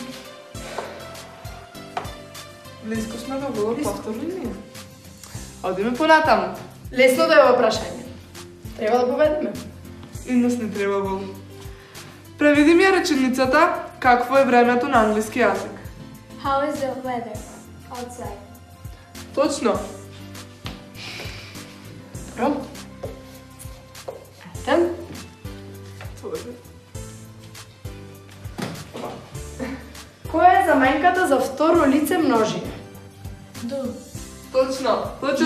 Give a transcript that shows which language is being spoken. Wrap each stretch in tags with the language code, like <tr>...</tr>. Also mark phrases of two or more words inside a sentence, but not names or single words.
<mk>Близко сме до голот повторно ние. Одиме понатаму. Лесно да е ова прашање. Треба да победиме. И нас не треба гол. Преведи ми ја реченицата какво е времето на англиски јазик.</mk> <en>How is the weather outside?</en> <mk>Точно. Добро. Ајде. Твој редот. Која е заменката за второ лице множина? Точно. Точен</mk>